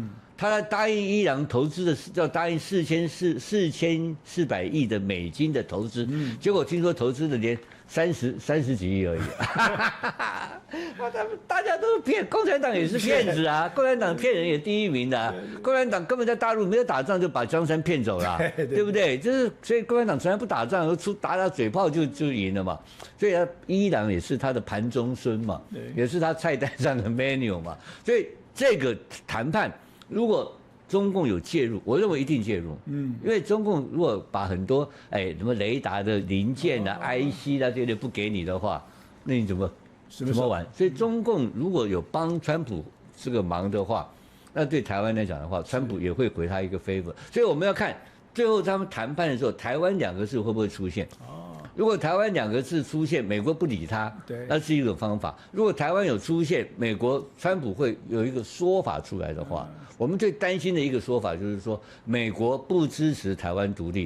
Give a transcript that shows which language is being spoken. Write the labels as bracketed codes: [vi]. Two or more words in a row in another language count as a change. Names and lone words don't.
[zh] 他答應伊朗投資的要答應4400億的美金的投資，結果聽說投資的連30幾億而已。大家都是騙，共產黨也是騙子啊！共產黨騙人也第一名的啊！共產黨根本在大陸沒有打仗就把江山騙走了，對不對？就是所以共產黨從來不打仗，打嘴炮就贏了嘛。所以伊朗也是他的盤中餐嘛，也是他菜單上的 menu 嘛。所以這個談判。如果中共有介入，我認為一定介入。因為中共如果把很多什麼雷達的零件啊、IC 啊這些不給你的話，那你怎麼玩？所以中共如果有幫川普這個忙的話，那對台灣來講的話，川普也會回他一個 favor。所以我們要看最後他們談判的時候，台灣2個字會不會出現？如果台灣2個字出現，美國不理他，那是一種方法。如果台灣有出現，美國川普會有一個說法出來的話，我們最擔心的一個說法就是說，美国不支持台灣獨立。